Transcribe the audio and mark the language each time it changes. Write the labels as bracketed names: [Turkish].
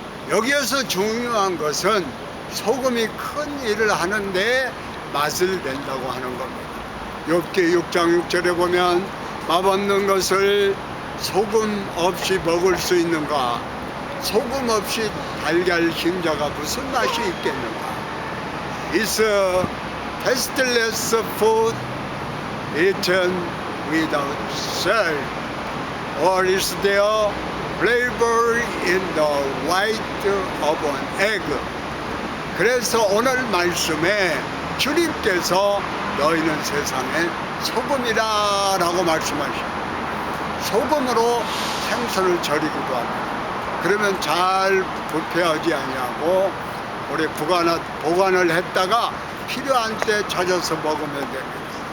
[Korean] 여기에서 중요한 것은 소금이 큰 일을 하는데 맛을 낸다고 하는 겁니다. 욥기 6장 6절에 보면 맛없는 것을 소금 없이 먹을 수 있는가? 소금 없이 달걀 흰자가 무슨 맛이 있겠는가? [English] It's a tasteless food eaten without salt, or is there flavor in the white of an egg? [Korean] 그래서 오늘 말씀에 주님께서 너희는 세상의 소금이라 라고 말씀하셔요. 소금으로 생선을 절이기도 합니다. 그러면 잘 부패하지 아니하고 오래 보관을 했다가 필요한 때 찾아서 먹으면 됩니다.